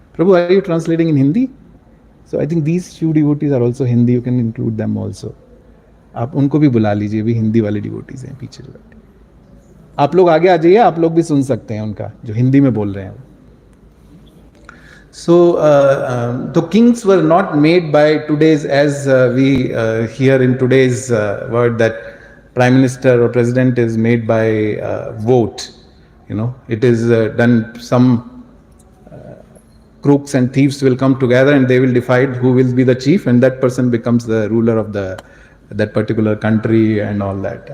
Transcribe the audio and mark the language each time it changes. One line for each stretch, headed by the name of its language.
English: Prabhu, are you translating in Hindi? So I think these few devotees are also Hindi. You can include them also.
Hindi: आप उनको भी बुला लीजिए, भी हिंदी वाले डिवोटीज हैं पीछे जो बैठे. आप लोग आगे आ जाइए, आप लोग भी सुन सकते हैं उनका जो हिंदी में बोल रहे हैं.
English: So the kings were not made by today's, as we hear in today's word, that prime minister or president is made by vote. It is done, some crooks and thieves will come together and they will decide who will be the chief, and that person becomes the ruler of that particular country and all that.